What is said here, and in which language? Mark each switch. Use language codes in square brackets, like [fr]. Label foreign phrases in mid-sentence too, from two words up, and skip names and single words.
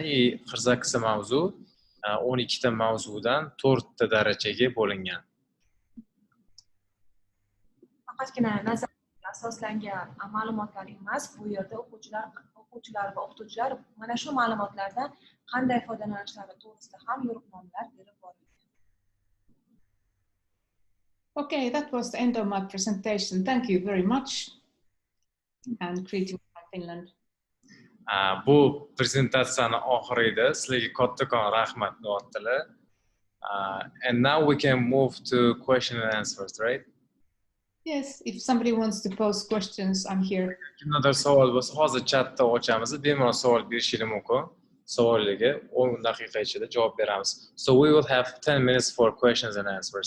[uz] 48 ta mavzu 12 ta mavzudan 4 ta darajaga bo'lingan. Faqatgina nazariyatga asoslangan ma'lumotlar emas, bu yerda o'quvchilar va o'qituvchilar mana shu ma'lumotlardan qanday foydalanishlari to'g'risida ham yo'riqnomalar berib borilgan. [en] Okay, that was the end of my presentation. Thank you very much. And greetings from Finland. [uz] Bu prezentatsiyani oxirida sizlarga kattakon rahmat deyaptilar. [en] And now we can move to question and answers, right? Yes, if somebody wants to pose questions, I'm here. [uz] Kimdadir savol bo'lsa, hozir chatda ochamiz, bemalol savol berishingiz mumkin. Savollarga 10 daqiqa ichida javob beramiz. [en] So we will have 10 minutes for questions and answers.